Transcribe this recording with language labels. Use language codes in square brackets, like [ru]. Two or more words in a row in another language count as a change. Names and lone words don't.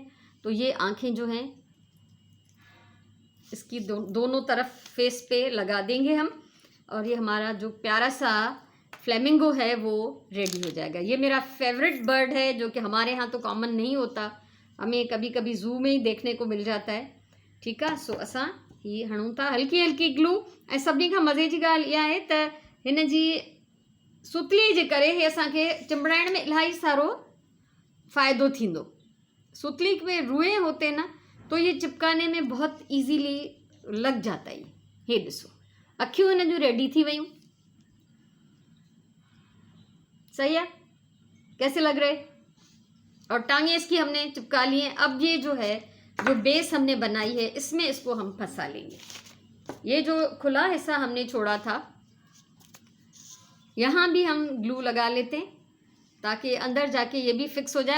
[ur] تو یہ آنکھیں جو ہیں اس کی دونوں طرف فیس پہ لگا دیں گے ہم. اور یہ ہمارا جو پیارا سا فلیمنگو ہے وہ ریڈی ہو جائے گا. یہ میرا [en] favorite bird [ur] ہے جو کہ ہمارے یہاں تو کامن نہیں ہوتا، ہمیں کبھی کبھی زُو میں ہی دیکھنے کو مل جاتا ہے. ٹھیک ہے. [sd] सो असां ही हणूं था हल्की हल्की ग्लू। ऐं सभिनी खां मज़े जी ॻाल्हि इहा आहे त हिन जी सुतली जे करे हे असांखे चिंबड़ाइण में इलाही सारो फ़ायदो थींदो। [ur] سُتلی میں روئے ہوتے نا، تو یہ چپکانے میں بہت ایزیلی لگ جاتا ہے. [sd] ये ॾिसो, अखियूं हिन जूं रेडी थी वयूं। [ur] صحیح ہے؟ کیسے لگ رہے? اور ٹانگیں اس کی ہم نے چپکا لی ہیں۔ اب یہ جو ہے، جو بیس ہم نے بنائی ہے، اس میں اس کو ہم پھنسا لیں گے. یہ جو کھلا حصہ ہم نے چھوڑا تھا، یہاں بھی ہم گلو لگا لیتے ہیں تاکہ اندر جا کے یہ بھی فکس ہو جائے.